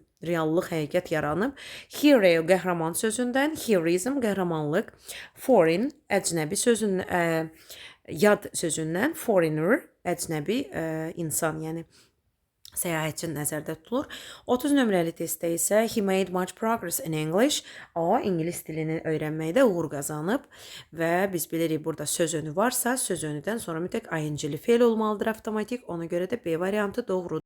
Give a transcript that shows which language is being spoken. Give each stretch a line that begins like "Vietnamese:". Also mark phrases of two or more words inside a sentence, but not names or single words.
Azerbaijani: Reallıq, həqiqət yaranıb. Hero, qəhrəman sözündən heroism, qəhrəmanlıq. Foreign, əcnəbi sözündən, yad sözündən foreigner, əcnəbi insan, yəni səyahətçi nəzərdə tutulur. 30 nömrəli testdə isə
English: he made much progress in English.
Azerbaijani: O, ingilis dilini öyrənməkdə uğur qazanıb və biz bilirik burada söz önü varsa, söz önüdən sonra mütləq ing-li feil olmalıdır avtomatik. Ona görə də B variantı doğrudur.